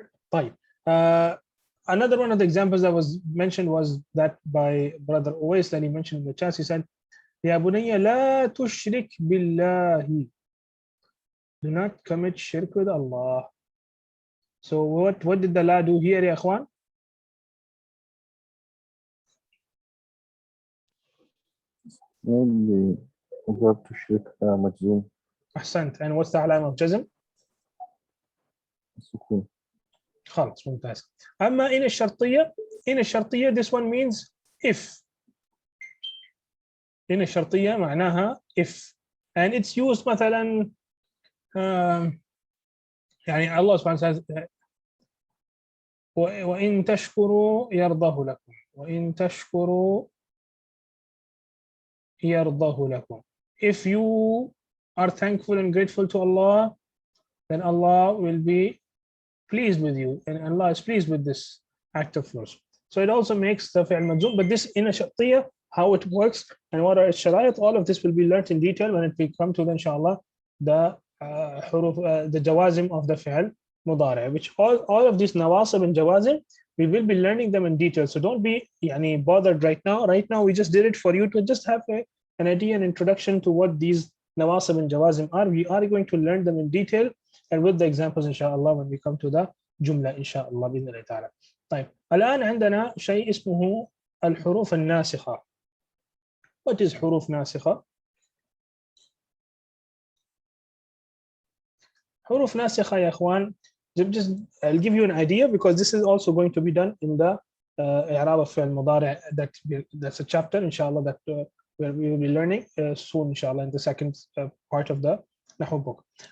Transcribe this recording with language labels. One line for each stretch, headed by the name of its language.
Arabic: طيب
English: another one of the examples that was mentioned was that by brother Uwais that he mentioned in the chat. He said
Arabic: يا بني لا تشرك بالله.
English: Do not commit shirk with Allah. So what did the la do here
Arabic: يا اخوان?
English: maybe verb تشرك مجزوم.
Arabic: أحسنت.
English: and what's the علامة of جزم?
Arabic: السكون. خلاص ممتاز. أما
English: in الشرطية this one means if. in
Arabic: الشرطية معناها
English: if, and it's used
Arabic: مثلا يعني الله سبحانه وتعالى وإن تشكروا يرضه لكم. وإن تشكروا يرضه لكم.
English: If you are thankful and grateful to Allah, then Allah will be pleased with you, and Allah is pleased with this act of yours. So it also makes the fi'l majzum. But this in a shartiyya, how it works and what are its sharayat, all of this will be learnt in detail when we come to, inshallah, the the jawazim of the fi'l mudari', which all of these nawasib and jawazim, we will be learning them in detail. So don't be bothered right now. Right now we just did it for you to just have an idea, an introduction to what these nawasib and jawazim are. We are going to learn them in detail and with the examples inshallah when we come to the jumla inshallah
Arabic: بإذن الله تعالى. طيب الآن عندنا شيء اسمه الحروف الناسخة.
English: What is حروف ناسخة? حروف ناسخة
Arabic: يا إخوان,
English: I'll give you an idea because this is also going to be done in the
Arabic: إعراب الفعل المضارع.
English: That's a chapter inshallah that where we will be learning soon inshallah in the second part of the Nahw book.